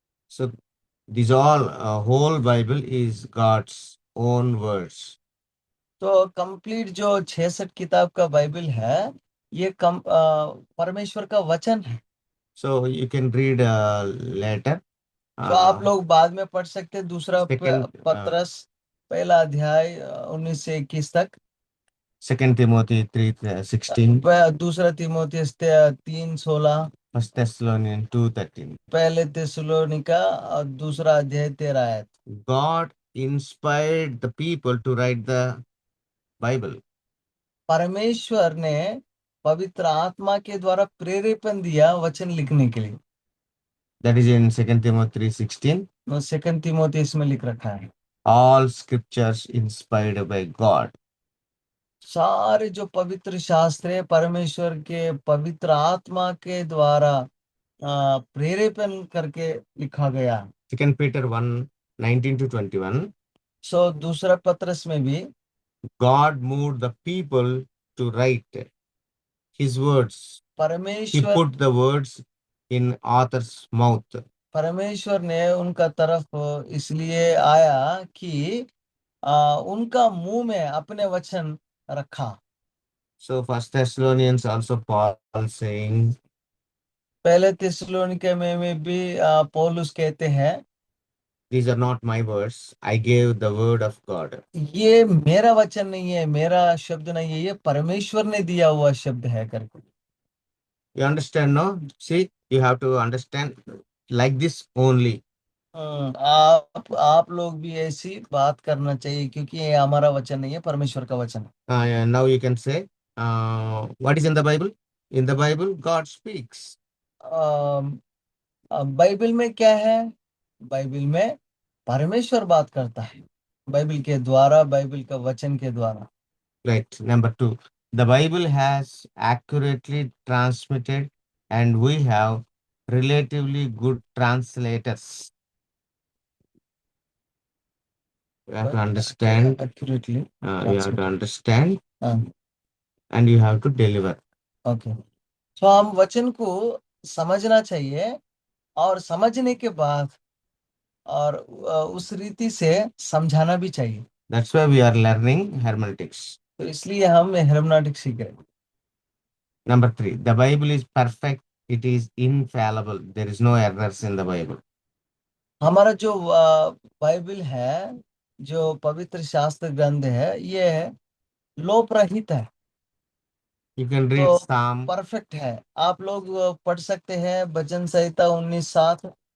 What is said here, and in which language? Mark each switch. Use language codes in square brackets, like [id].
[en] So, this all whole Bible is God's own words. [hi] तो complete जो 66 किताब का बाइबल है, ये परमेश्वर का वचन है। So you can read later. तो आप लोग बाद में पढ़ सकते हैं। दूसरा [en] Second, [hi] पत्रस पहला अध्याय 19 से 21 तक। [en] 2 Timothy 3:16. [hi] दूसरा तीमुथियुस 3:16। [en] First Thessalonians 2:13. [hi] पहले थिस्सलुनीका और दूसरा अध्याय 13 आयत। [en] God inspired the people to write the Bible. [hi] परमेश्वर ने पवित्र आत्मा के द्वारा प्रेरेपण दिया वचन लिखने के लिए। [en] That is in 2 Timothy 3:16. [hi] Second तीमुथियुस में लिख रखा है। [en] All scriptures inspired by God. [hi] सारे जो पवित्र शास्त्र है परमेश्वर के पवित्र आत्मा के द्वारा प्रेरेपण करके लिखा गया। [en] 2 Peter 1:19-21. [hi] सो दूसरा पत्रस में भी [en] God moved the people to write his words. He [hi] परमेश्वर [en] put the words in author's mouth. [hi] परमेश्वर ने उनका तरफ इसलिए आया कि उनका मुंह में अपने वचन रखा। [en] So First Thessalonians also Paul saying, [hi] पहले थिस्सलुनीके में भी पौलुस कहते हैं, [en] these are not my words. I gave the word of God. [hi] ये मेरा वचन नहीं है, मेरा शब्द नहीं है, ये परमेश्वर ने दिया हुआ शब्द है करके। [en] You understand, no? See, you have to understand like this only. [hi] आप लोग भी ऐसी बात करना चाहिए, क्योंकि ये हमारा वचन नहीं है, परमेश्वर का वचन है। [en] Yeah, now you can say, what is in the Bible? In the Bible, God speaks. [hi] Bible में क्या है? बाइबल में परमेश्वर बात करता है, बाइबल के द्वारा, बाइबल का वचन के द्वारा। [en] Right. Number two, the Bible has accurately transmitted, and we have relatively good translators. You have to understand. Accurately You have to understand, [hi] हाँ, [en] and you have to deliver. Okay. [hi] तो हम वचन को समझना चाहिए, और समझने के बाद और उस रीति से समझाना भी चाहिए। [en] That's why we are learning hermeneutics. [hi] तो इसलिए हम हेर्मेनेटिक्स सीख रहे हैं। [en] Number three, the Bible is perfect. It is infallible. There is no errors in the Bible. [hi] हमारा जो बाइबल है, जो पवित्र शास्त्र ग्रंथ है, ये लोप रहित है, [en] You can read [hi] तो [en] Psalm [hi] परफेक्ट है। आप लोग पढ़ सकते हैं भजन संहिता 19:7।